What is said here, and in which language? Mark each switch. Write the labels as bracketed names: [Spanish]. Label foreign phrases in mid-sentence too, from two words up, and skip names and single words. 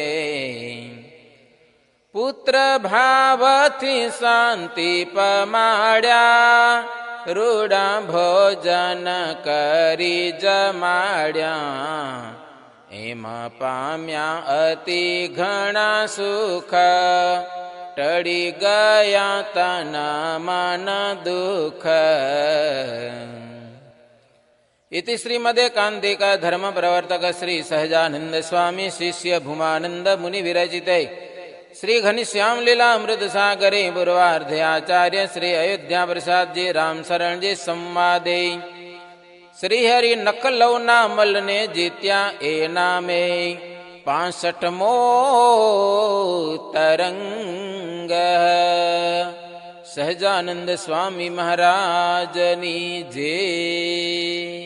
[Gujarati] પુત્ર ભાવથી શાંતિ પમાડ્યા, રૂડા ભોજન કરી જમાડ્યા. એમ પામ્યા અતિ ઘણા સુખ, ટળી ગયા તન મન દુઃખ. [Sanskrit] इति श्रीमदेकान्तिक धर्म प्रवर्तक श्री सहजानंद स्वामी शिष्य भूमानंद मुनि विरचिते श्री घनश्याम लीला अमृत सागरे पूर्वार्धे आचार्य श्री अयोध्या प्रसाद जी राम शरण जी संवादे श्री हरि नकलौना मल [Gujarati] ને જીત્યા એ નામે 65મો તરંગ। સહજાનંદ સ્વામી મહારાજની જય।